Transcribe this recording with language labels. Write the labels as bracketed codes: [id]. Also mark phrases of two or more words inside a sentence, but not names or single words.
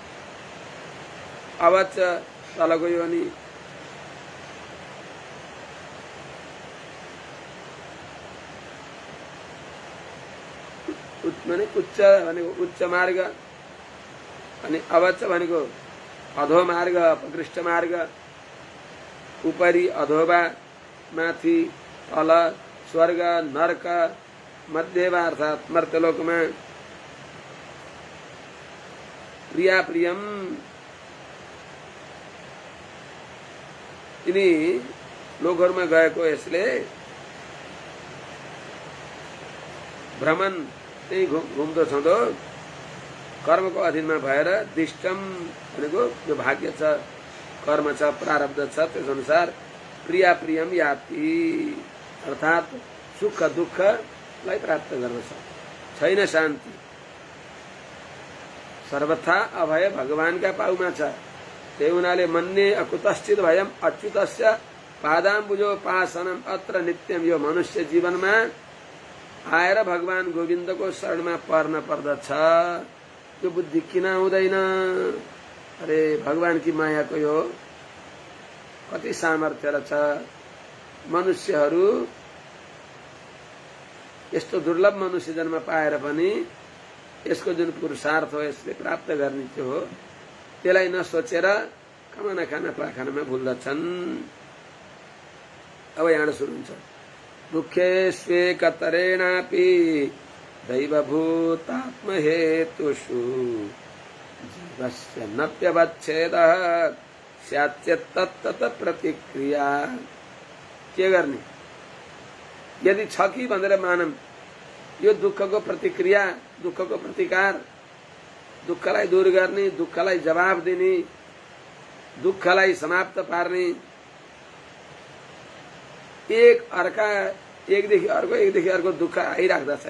[ne] अवच तलको योनि, माने उच्च भनेको उच्च मार्ग, अनि अवच भनेको अधो मार्ग, अपकृष्ट मार्ग, उपरि अधोवा माथि तल, स्वर्ग नरक, मध्यमा अर्थात मर्त्यलोकमा, [sa] प्रिया प्रियम [ne] यिनी लोकहरूमा गएको यसले भ्रमण त्यही घुम्दो छँदो कर्मको अधीनमा भएर दिष्टम भनेको जो भाग्य छ, कर्म छ, प्रारब्ध छ, त्यस अनुसार [sa] प्रिया प्रियम याति [ne] अर्थात सुख दुःखलाई प्राप्त गर्दछ। छैन शान्ति, सर्वथा अभय भगवानका पाउमा छ। त्यही हुनाले [sa] मन्ने अकुतश्चित भयम अच्युतस्य पादाम्बुजोपासनम अत्र नित्यम। [ne] यो मनुष्य जीवनमा आएर भगवान गोविन्दको शरणमा पर्न पर्दछ। यो बुद्धि किन हुँदैन? अरे भगवानकी मायाको यो कति सामर्थ्य रहेछ। मनुष्यहरू यस्तो दुर्लभ मनुष्य जन्म पाएर पनि यसको जुन पुरुषार्थ हो, यसले प्राप्त गर्ने त्यो हो, त्यसलाई नसोचेर कमाना खाना पाखानामा भुल्दछन्। अब यहाँ सुरु हुन्छ। [sa] दुःखे स्वेकतरेणापि दैवभूतात्महेतुषु जीवस्य नप्यवच्छेदः स्याच्चेत् तत्तत् प्रतिक्रिया। [ne] के गर्ने? यदि छ कि भनेर मानम, यो दुःखको प्रतिक्रिया, दुःखको प्रतिकार, दुःखलाई दूर गर्ने, दुःखलाई जवाब दिने, दुःखलाई समाप्त पार्ने, एकदेखि अर्को दुःख आइराख्दछ।